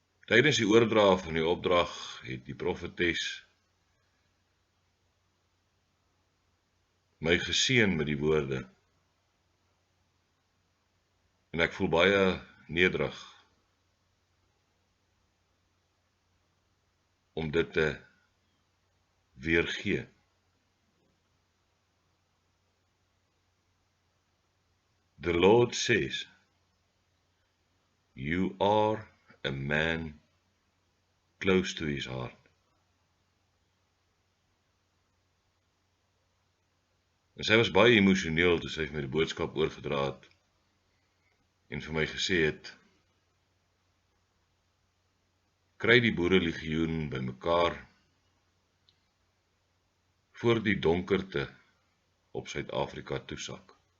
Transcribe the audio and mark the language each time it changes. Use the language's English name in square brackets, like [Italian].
[Afrikaans] Tydens die oordra van die opdrag het die profetes my geseën met die woorde en ek voel baie nederig om dit te weergee. [English] The Lord says, you are a man close to his heart. [Afrikaans] En sy was baie emosioneel toe sy vir my die boodskap oorgedra het en vir my gesê het, kry die Boerelegioen bymekaar voor die donkerte op Suid Afrika toesak.